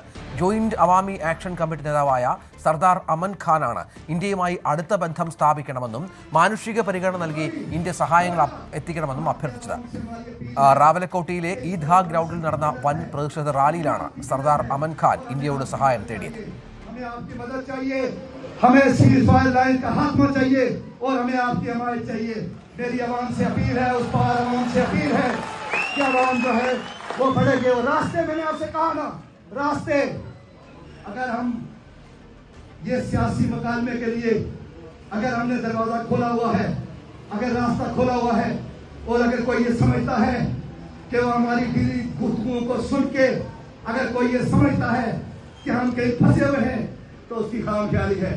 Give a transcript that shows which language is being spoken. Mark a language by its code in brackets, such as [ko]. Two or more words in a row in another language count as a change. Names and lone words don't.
[ml] ജോയിന്റ് അവാമി ആക്ഷൻ കമ്മിറ്റി നേതാവായ സർദാർ അമൻ ഖാനാണ് ഇന്ത്യയുമായി അടുത്ത ബന്ധം സ്ഥാപിക്കണമെന്നും മാനുഷിക പരിഗണന നൽകി ഇന്ത്യ സഹായങ്ങൾ എത്തിക്കണമെന്നും അഭ്യർത്ഥിച്ചത്. റാവലക്കോട്ടയിലെ ഈദ്ഗാ ഗ്രൗണ്ടിൽ നടന്ന വൻ പ്രതിഷേധ റാലിയിലാണ് സർദാർ അമൻ ഖാൻ ഇന്ത്യയോട് സഹായം തേടിയത്. [ur] हमें [en] ceasefire line [ur] کا خاتمہ چاہیے اور ہمیں آپ کی حمایت چاہیے. میری عوام سے اپیل ہے، اس پار عوام سے اپیل ہے کہ عوام جو ہے وہ بڑھیں گے. اور راستے میں نے آپ سے کہا نا، راستے اگر ہم یہ سیاسی مکالمے کے لیے اگر ہم نے دروازہ کھولا ہوا ہے، اگر راستہ کھولا ہوا ہے اور اگر کوئی یہ سمجھتا ہے کہ وہ ہماری دلی گفتگوؤں کو سن کے اگر کوئی یہ سمجھتا ہے کہ ہم کہیں پھنسے ہوئے ہیں تو اس کی خام خیالی ہے.